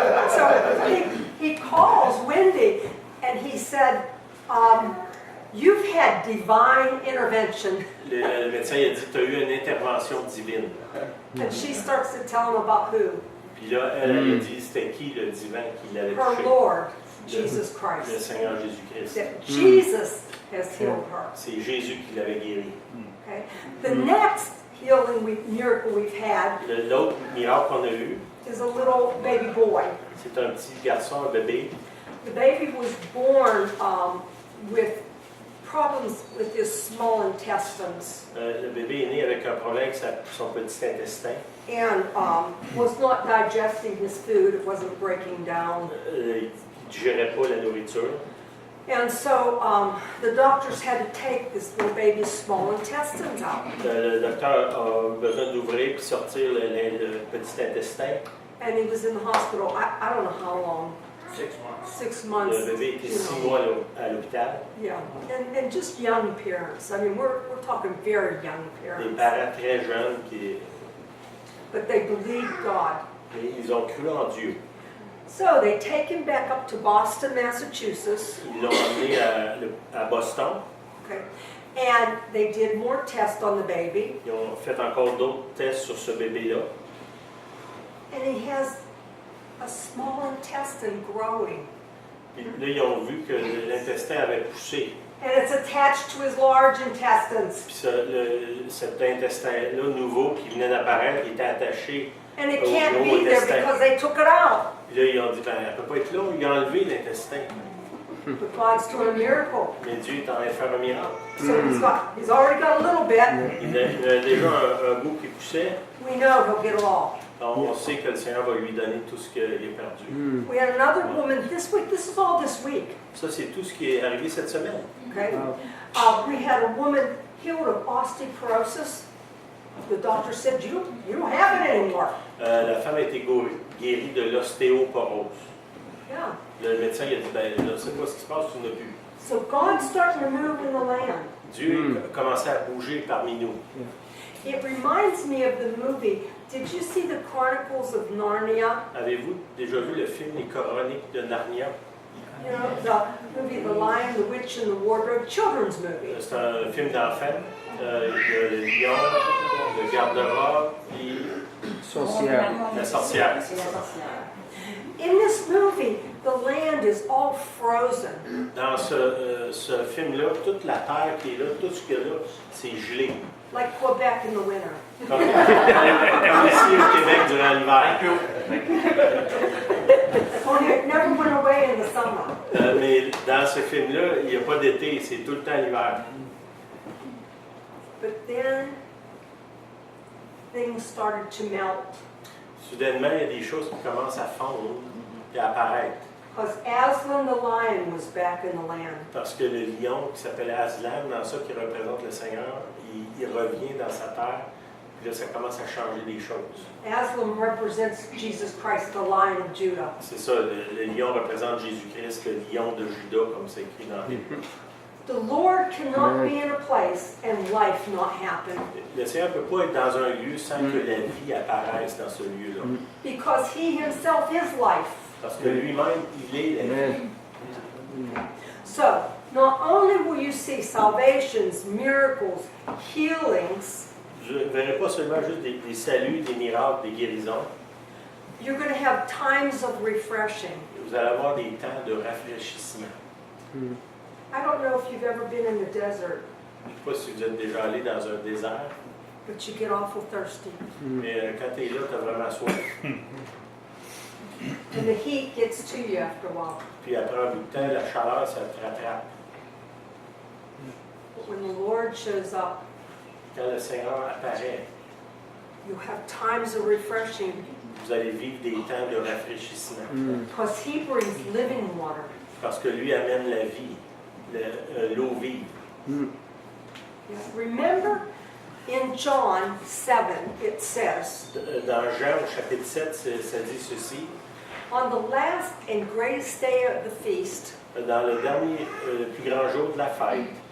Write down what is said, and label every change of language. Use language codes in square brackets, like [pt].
[en] So he calls Wendy and he said, you've had divine intervention. [fr] Le médecin il a dit, tu as eu une intervention divine. [en] And she starts to tell him about who? [fr] Puis là, elle a dit, c'était qui le divin qui l'avait [en] Her [fr] touché? [en] Lord, Jesus [fr] Le [en] Christ. [fr] Seigneur Jésus-Christ. [en] That Jesus has healed her. [fr] C'est Jésus qui l'avait guéri. [en] Okay? The next miracle we've had [fr] L'autre miracle qu'on a eu, [en] is a little baby boy. [fr] c'est un petit garçon, un bébé. [en] The baby was born with problems with his small intestines [fr] Le bébé est né avec un problème avec son petit intestin. [en] and was not digesting his food. It wasn't breaking down. [fr] Il ne digérait pas la nourriture. [en] And so the doctors had to take this little baby's small intestines out. [fr] Le docteur a besoin d'ouvrir et sortir le petit intestin. [en] And he was in the hospital, I don't know how long. 6 months. 6 months. [fr] Le bébé était [en] you [fr] 6 [en] know. [fr] mois à l'hôpital. [en] Yeah, and just young parents. I mean, we're talking very young [fr] Des parents. parents très jeunes [en] But they believed God. [fr] ils ont cru en Dieu. [en] So they take him back up to Boston, Massachusetts. [fr] Ils l'ont emmené à Boston. [en] Okay, and they did more tests on the baby, [fr] Ils ont fait encore d'autres tests sur ce bébé-là. [en] and he has a small intestine growing, [fr] Puis là, ils ont vu que l'intestin avait poussé. [en] and it's attached to his large intestines. [fr] Puis cet intestin-là nouveau qui venait d'apparaître, il était attaché. [en] And it can't be there because they took it out. [fr] Puis là, ils ont dit, ben, elle ne peut pas être là. Ils ont enlevé l'intestin. [en] But God's doing a miracle. [fr] Mais Dieu est en train de faire un miracle. [en] So he's already got a little bit. [fr] Il a déjà un bout qui poussait. [en] We know he'll get it all. [fr] Donc, on sait que le Seigneur va lui donner tout ce qu'il a perdu. [en] We had another woman this week. This is all this week. [fr] Ça, c'est tout ce qui est arrivé cette semaine. [en] Okay. We had a woman healed of osteoporosis. The doctor said, you don't have it anymore. [fr] La femme a été guérie de l'ostéoporose. [en] Yeah. [fr] Le médecin il a dit, ben, je ne sais pas ce qui se passe, tu n'as plus. [en] So God's starting to move in the land. [fr] Dieu a commencé à bouger parmi nous. [en] It reminds me of the movie. Did you see the Chronicles of Narnia? [fr] Avez-vous déjà vu le film Les Chroniques de Narnia? [en] You know, the movie The Lion, the Witch, and the Wardrobe, children's movie. [fr] C'est un film d'enfant. Il y a le lion, le garde-robe et Sorcière. la sorcière. [en] In this movie, the land is all frozen. [fr] Dans ce film-là, toute la terre qui est là, tout ce qu'il y a là, c'est gelé. [en] Like Quebec in the winter. [fr] Comme ici au Québec durant l'hiver. [en] Only it never went away in the summer. [fr] Mais dans ce film-là, il n'y a pas d'été, c'est tout le temps l'hiver. [en] But then, things started to melt. [fr] Soudainement, il y a des choses qui commencent à fondre et à apparaître. [en] Because Aslan the lion was back in the land. [fr] Parce que le lion qui s'appelle Aslan, dans ça qui représente le Seigneur, il revient dans sa terre, puis là, ça commence à changer des choses. [en] Aslan represents Jesus Christ, the Lion of Judah. [fr] C'est ça, le lion représente Jésus-Christ, le lion de Juda, comme c'est écrit dans la Bible. [en] The Lord cannot be in a place and life not happen. [fr] Le Seigneur ne peut pas être dans un lieu sans que la vie apparaisse dans ce lieu-là. [en] Because He Himself is life. [fr] Parce que lui-même, il est la vie. [en] So, not only will you see salvations, miracles, healings, [fr] Je ne verrai pas seulement juste des saluts, des miracles, des guérisons. [en] you're going to have times of refreshing. [fr] Vous allez avoir des temps de rafraîchissement. [en] I don't know if you've ever been in the desert, [fr] Je ne sais pas si vous êtes déjà allé dans un désert, [en] but you get awful thirsty. [fr] mais quand tu es là, tu as vraiment soif. [en] And the heat gets to you after a while. [fr] Puis après un bout de temps, la chaleur, ça te rattrape. [en] But when the Lord shows up, [fr] Quand le Seigneur apparaît, [en] you have times of refreshing [fr] vous allez vivre des temps de rafraîchissement. [en] because He brings living water. [fr] Parce que lui amène la vie, l'eau vive. [en] Remember in John 7, it says, [fr] Dans Jean, au chapitre 7, ça dit ceci. [en] on the last and greatest day of the feast, [fr] Dans le dernier, le plus grand jour de la fête,